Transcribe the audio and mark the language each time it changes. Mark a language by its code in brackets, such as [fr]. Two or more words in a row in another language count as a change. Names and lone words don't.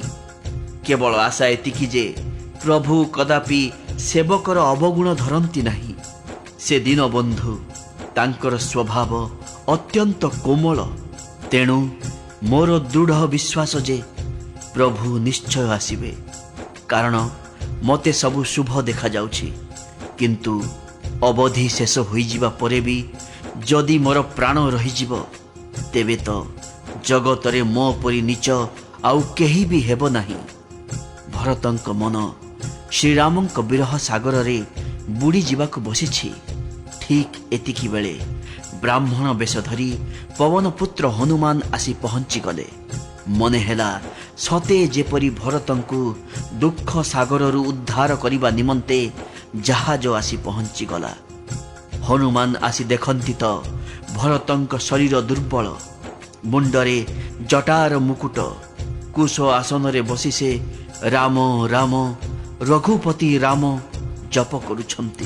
[or] କେବଳ ଆଶା ଏତିକି ଯେ ପ୍ରଭୁ କଦାପି ସେବକର ଅବଗୁଣ ଧରନ୍ତି ନାହିଁ। ସେ ଦୀନ ବନ୍ଧୁ, ତାଙ୍କର ସ୍ୱଭାବ ଅତ୍ୟନ୍ତ କୋମଳ, ତେଣୁ ମୋର ଦୃଢ଼ ବିଶ୍ୱାସ ଯେ ପ୍ରଭୁ ନିଶ୍ଚୟ ଆସିବେ। କାରଣ ମତେ ସବୁ ଶୁଭ ଦେଖା ଯାଉଛି, କିନ୍ତୁ ଅବଧି ଶେଷ ହୋଇ ଯିବା ପରେ ଭି ଯଦି ମୋର ପ୍ରାଣ ରହି ଯିବ, ତେବେ ତ ଜଗତରେ ମୋ ପରି ନୀଚ ଆଉ କେହି ଭି ହେବ ନାହିଁ। ଭରତଙ୍କ ମନ ଶ୍ରୀରାମଙ୍କ ବିରହ ସାଗର ରେ ବୁଡ଼ି ଜୀବାକ ବସିଛି। ଠିକ ଏତିକି ବେଳେ ବ୍ରାହ୍ମଣ ବେଶ ଧରି ପବନ ପୁତ୍ର ହନୁମାନ ଆସି ପହଞ୍ଚି ଗଲେ। ମନେ ହେଲା ସତେ ଯେପରି ଭରତଙ୍କୁ ଦୁଃଖ ସାଗରରୁ ଉଦ୍ଧାର କରିବା ନିମନ୍ତେ ଜାହାଜ ଆସି ପହଞ୍ଚି ଗଲା। ହନୁମାନ ଆସି ଦେଖନ୍ତି ତ ଭରତଙ୍କ ଶରୀର ଦୁର୍ବଳ, ମୁଣ୍ଡରେ ଜଟାର ମୁକୁଟ, କୁଶ ଆସନ ରେ ବସି ସେ ରାମ ରାମ ରଘୁପତି ରାମ ଜପ କରୁଛନ୍ତି।